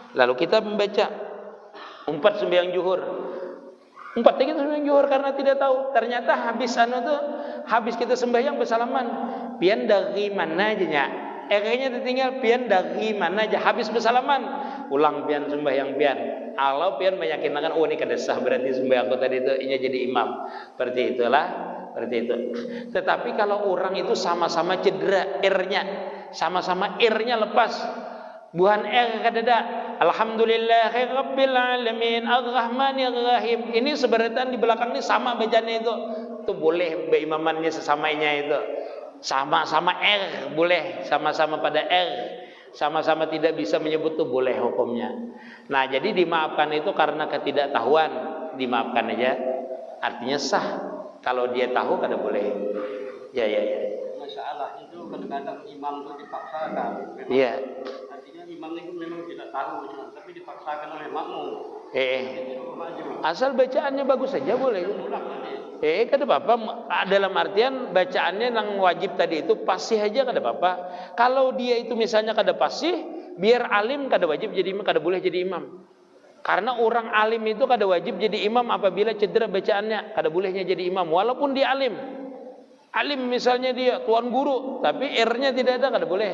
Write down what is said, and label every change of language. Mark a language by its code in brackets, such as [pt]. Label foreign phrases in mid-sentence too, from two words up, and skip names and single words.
[bjn] Lalu kita membaca Umpat sembahyang zuhur. Umpat kita sembahyang zuhur karena tidak tahu. Ternyata habis kita sembahyang bersalaman. Pian dari mana aja nya? Kayaknya ditinggal pian dari mana aja. Habis bersalaman, ulang pian sembahyang pian. Allah pian meyakinkan ini kada sah berarti sembahyangku tadi itu inya jadi imam. Seperti itulah, seperti itu. Tetapi kalau orang itu sama-sama cedera R-nya, sama-sama R-nya lepas. Buhan kadada. [ar] الحمد لله رب العالمين الرحمن الرحيم. [bjn] Ini sebenarnya di belakang ini sama bacanya itu. Itu boleh beimamannya sesamanya itu. Sama-sama R boleh, sama-sama pada R. Sama-sama tidak bisa menyebut itu boleh hukumnya. Nah, jadi dimaafkan itu karena ketidaktahuan, dimaafkan aja. Artinya sah. Kalau dia tahu kada boleh. Ya. Masalah itu kadang-kadang imam itu dipaksakan. Iya. Imam itu memang tidak tahu, tapi dipaksakan oleh makmum. Asal bacaannya bagus saja boleh. Kada apa-apa. Dalam artian bacaannya yang wajib tadi itu fasih aja kada apa-apa. Kalau dia itu misalnya kada fasih, biar alim kada wajib jadi imam, kada boleh jadi imam. Karena orang alim itu kada wajib jadi imam apabila cedera bacaannya, kada bolehnya jadi imam walaupun dia alim. Alim misalnya dia tuan guru, tapi R-nya tidak ada, kada boleh.